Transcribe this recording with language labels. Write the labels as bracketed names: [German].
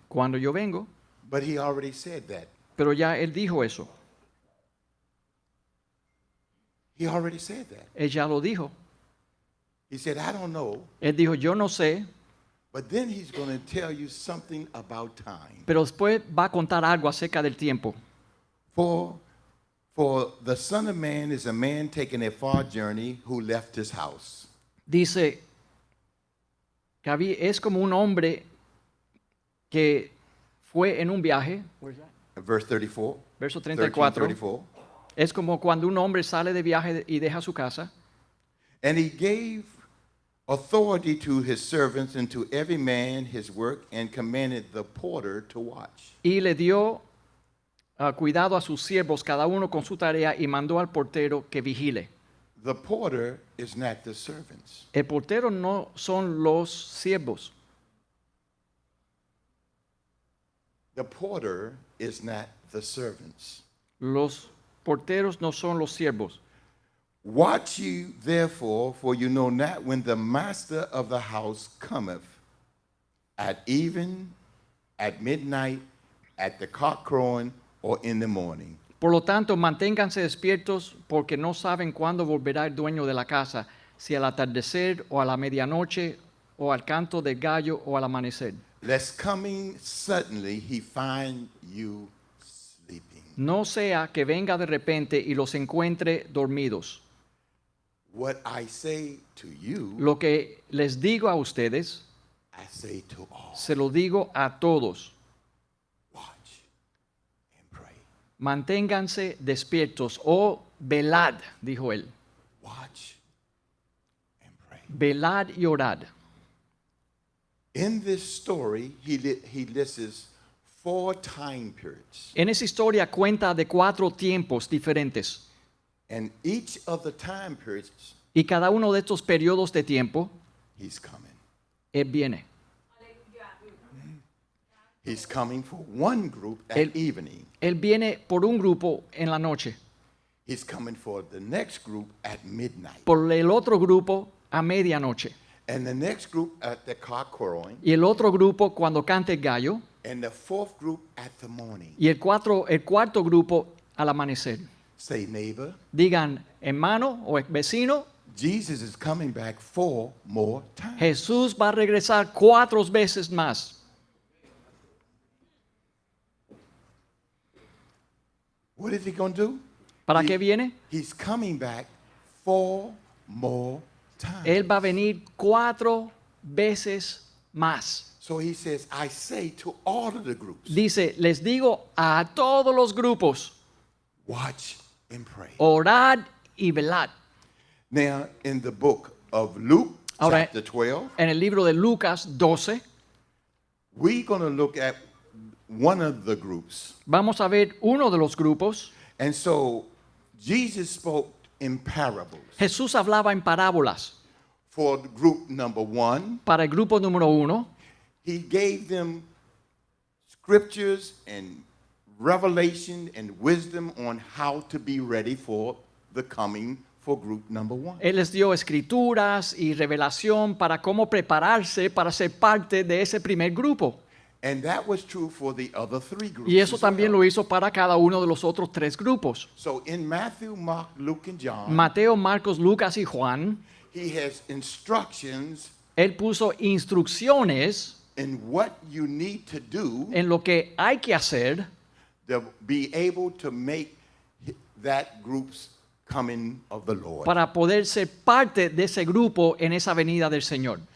[Spanish] cuándo yo vengo. [English] But he already said that. [Spanish] Pero ya Él dijo eso. [English] He already said that. [Spanish] Él ya lo dijo. [English] He said, I don't know. [Spanish] Él dijo, yo no sé, [English] But then he's going to tell you something about time. [Spanish] pero después va a contar algo acerca del tiempo. [English] For the Son of Man is a man taking a far journey who left his house. [Spanish] Dice, que es como un hombre que fue en un viaje, [English] Verse 34. [Spanish] verso 13, 34, 34. es como cuando un hombre sale de viaje y deja su casa, [English] And he gave authority to his servants and to every man his work and commanded the porter to watch. [Spanish] y le dio cuidado a sus siervos, cada uno con su tarea, y mandó al portero que vigile. [English] The porter is not the servants. [Spanish] El portero no son los siervos. [English] The porter is not the servants. [Spanish] Los porteros no son los siervos. [English] Watch you therefore, for you know not when the master of the house cometh, at even, at midnight, at the cock crowing, or in the morning. [Spanish] Por lo tanto, manténganse despiertos porque no saben cuándo volverá el dueño de la casa, si al atardecer o a la medianoche o al canto del gallo o al amanecer. [English] Lest coming suddenly he find you sleeping. [Spanish] No sea que venga de repente y los encuentre dormidos. [English] What I say to you, [Spanish] Lo que les digo a ustedes, [English] I say to all. [Spanish] se lo digo a todos. [English] Watch and pray. [Spanish] Manténganse despiertos o velad, dijo él. [English] Watch and pray. [Spanish] Velad y orad. [English] In this story, he lists 4 time periods. [Spanish] En esa historia cuenta de 4 tiempos diferentes. [English] And each of the time periods, [Spanish] Y cada uno de estos periodos de tiempo, [English] he's coming. [Spanish] él viene. [English] He's coming for one group at evening. [Spanish] Él viene por un grupo en la noche, [English] He's coming for the next group at midnight. [Spanish] por el otro grupo a medianoche, [English] And the next group at the cock crowing. [Spanish] y el otro grupo cuando cante el gallo, [English] And the 4th group at the morning. [Spanish] y el cuarto grupo al amanecer. [English] Say, neighbor, [Spanish] Digan, hermano o vecino, [English] Jesus is coming back 4 more times. [Spanish] Jesús va a regresar 4 veces más. [English] What is he going to do? [Spanish] ¿Para qué viene? [English] He's coming back 4 more times. [Spanish] Él va a venir 4 veces más. [English] So he says, I say to all of the groups, [Spanish] Dice, les digo a todos los grupos, [English] watch and pray. [Spanish] orad y velad. [English] Now, in the book of Luke, [Spanish] Ahora, [English] chapter 12, [Spanish] en el libro de Lucas 12, [English] we're going to look at one of the groups. [Spanish] vamos a ver uno de los grupos. [English] And so, Jesus spoke in parables. [Spanish] Jesús hablaba en parábolas. [English] For the group number 1, [Spanish] Para el grupo número 1, [English] he gave them scriptures and revelation and wisdom on how to be ready for the coming for group number 1. [Spanish] Él les dio escrituras y revelación para cómo prepararse para ser parte de ese primer grupo. [English] And that was true for the other 3 groups. [Spanish] Y eso [English] as [Spanish] también [English] well. [Spanish] lo hizo para cada uno de los otros 3 grupos. [English] So in Matthew, Mark, Luke, and John, [Spanish] Mateo, Marcos, Lucas y Juan, [English] he has instructions [Spanish] él puso instrucciones [English] in what you need to do [Spanish] en lo que hay que hacer [English] to be able to make that group's coming of the Lord. [Spanish] para poder ser parte de ese grupo en esa venida del Señor.